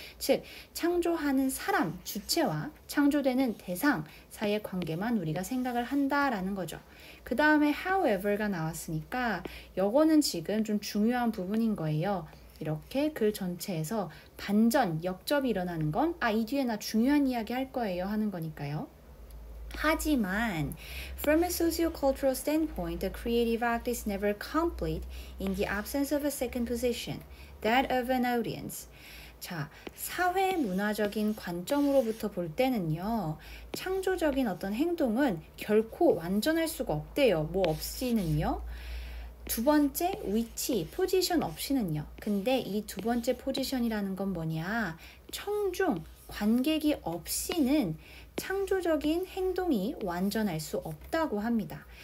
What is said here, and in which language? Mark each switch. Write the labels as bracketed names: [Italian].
[Korean] 즉, 창조하는 사람, 주체와 창조되는 대상 사이의 관계만 우리가 생각을 한다라는 거죠. 그 다음에 however가 나왔으니까 이거는 지금 좀 중요한 부분인 거예요. 이렇게 글 전체에서 반전, 역접이 일어나는 건 이 뒤에 나 중요한 이야기 할 거예요 하는 거니까요. 하지만 [English] from a socio-cultural standpoint, the creative act is never complete in the absence of a second position, that of an audience. [Korean] 자, 사회 문화적인 관점으로부터 볼 때는요. 창조적인 어떤 행동은 결코 완전할 수가 없대요. 뭐 없이는요. 두 번째 위치, 포지션 없이는요. 근데 이 두 번째 포지션이라는 건 뭐냐? 청중, 관객이 없이는 창조적인 행동이 완전할 수 없다고 합니다.